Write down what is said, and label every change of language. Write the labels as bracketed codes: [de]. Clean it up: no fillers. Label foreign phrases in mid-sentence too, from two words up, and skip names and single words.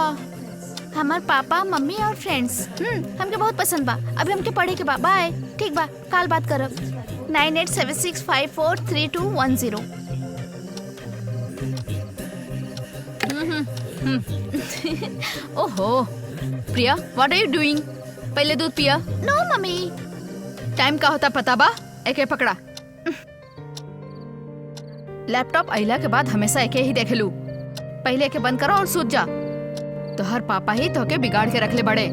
[bho] हमार पापा, मम्मी और फ्रेंड्स। हमके बहुत पसंद बा। अभी हमके पढ़े के बा। बाय। ठीक बा, काल बात करब। 9876543210। ओहो, प्रिया, [en] What are you doing? [bho] पहले दूध पिया। [en] No mummy. [bho] टाइम का होता पता बा? एके पकड़ा। लैपटॉप अइला के बाद हमेशा एके ही देखेलू। पहले एके बंद करो और सूत जा। तो हर पापा ही तो के बिगाड़ के रखले बड़े।